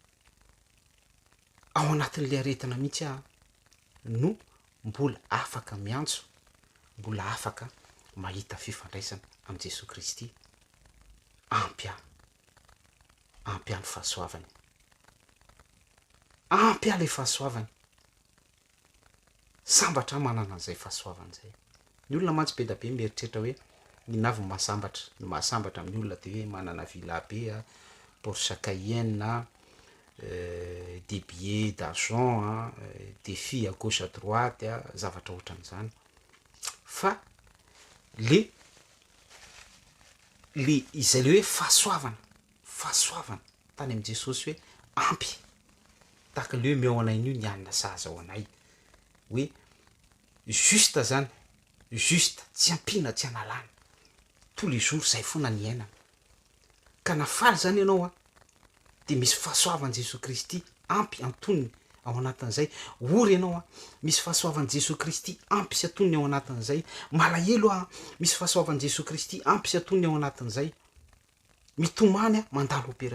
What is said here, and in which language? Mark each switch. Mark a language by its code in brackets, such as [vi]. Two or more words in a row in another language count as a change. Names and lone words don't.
[mg] ao anatin'le aretina mihitsy no mbola afaka miantso, mbola afaka mahita fifandraisana am' Jesosy Kristy ampy any fahasoavany, ampy le fahasoavany, sambatra manana an'izay fahasoavany zay. Ny olona mantsy be da be mieritreritra hoe ny navy mahasambatra amin'ny olona de hoe manana villa be Porsche Cayenne [fr] des billets d'argent des filles à gauche à droite [mg] zavatra ohatran'izany fa le izay le hoe fahasoavana tany am' Jesosy hoe ampy tahaka le hoe meo anain'io nianina sahaza ao anay hoe justa zany justa tsy ampiana tsy analana [fr] tous les jours [mg] zay foana ny ainana ka nafaly zany ianao de misy fahasoavan' Jesosy Kristy ampy antonony ao anatin'izay ory ianao misy fahasoavan' Jesosy Kristy ampy sy atonony ao anatin'izay malahelo misy fahasoavan' Jesosy Kristy ampy sy atonony ao anatin'izay mitomany mandalo